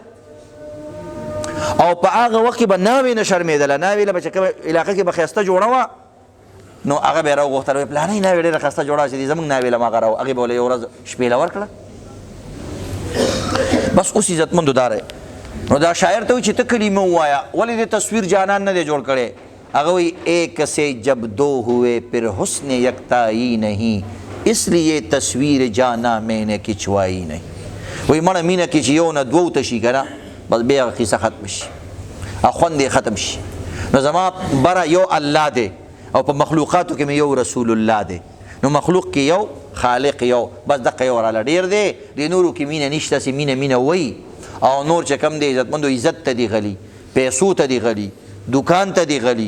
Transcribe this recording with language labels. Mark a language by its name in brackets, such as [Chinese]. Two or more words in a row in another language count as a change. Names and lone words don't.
[Pashto] او په هغه وخت کې به ناوې نه شرمېدله، ناوې له به چې کومه علاقه کې به ښایسته جوړه وه، نو هغه به یې راوغوښتله، وایي پلانۍ ناوې ډېره ښایسته جوړه چې دي، زموږ ناوې له ما هغه هغې به له یو ورځ شپېله ورکړه. بس اوس عزتمندو دا دی. نو دا شاعر ته وایي چې ته کلمه ووایه، ولې دې تصویر جانان نه دی جوړ کړی؟ هغه وایي [Urdu] ایک سے جب دو ہوئے پھر حسن یکتائی نہیں، اس لیے تصویر جانا میں نے کھچوائی نہیں. [Pashto] وایي مړه مینه کې چې یو نه دوو ته شي که نه، بس بیا هغه قصه ختم شي، خوند یې ختم شي. نو زما بره یو الله دی او په مخلوقاتو کې مې یو رسول الله دی. نو مخلوق کې یو، خالق یو، بس دقه یو راله ډېر دی. د نورو کې مینه نشته، چې مینه وایي. او نور چې کم دی عزتمندو عزت ته دی غلي، پیسو ته دی غلي، دکان ته دی غلي.